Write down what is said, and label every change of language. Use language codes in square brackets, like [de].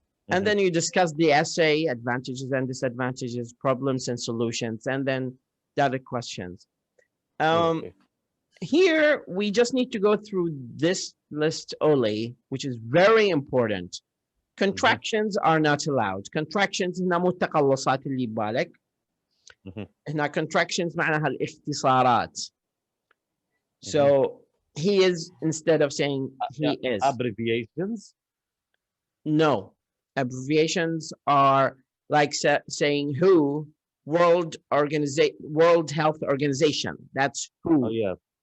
[en] And then you discuss the essay, advantages and disadvantages, problems and solutions, and then the other questions. Here, we just need to go through this list only, which is very important. Contractions are not allowed. [ar] Contractions هنا مو التقلصات اللي ببالك. هنا contractions معناها الاختصارات. [en] So he is instead of saying he is. Abbreviations? No. Abbreviations are like saying WHO, World Health Organization. That's WHO. Oh, yeah.